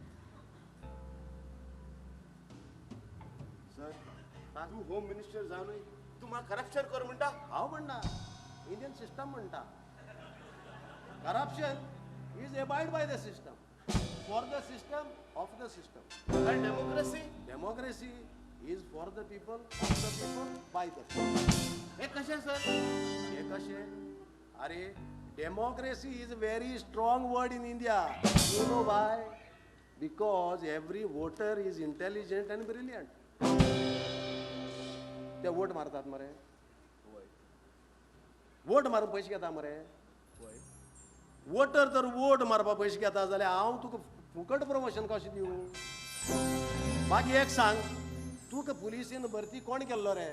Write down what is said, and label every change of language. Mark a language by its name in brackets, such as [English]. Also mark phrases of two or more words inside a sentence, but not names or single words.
[Konkani] सर तूं [English] home minister [Konkani] जावनूय तूं म्हाका करप्शन कर म्हणटा हांव म्हणना [English] Indian system म्हणटा corruption is abide by the system for the system of the system [Konkani] आणि डेमोक्रेसी [English] democracy is for the people of the people by the people [Konkani] हे कशें सर हे कशें अरे [English] democracy is very strong word in India you know why because every voter is intelligent and brilliant [Konkani] ते वोट मारतात मरे वोट मारून पयशे घेता मरे वोटर जर वोट मारपा पयशे घेता जाल्यार हांव तुका फुकट प्रमोशन कशें दिवं मागीर एक सांग तुका पुलिसीन भरती कोण केल्लो रे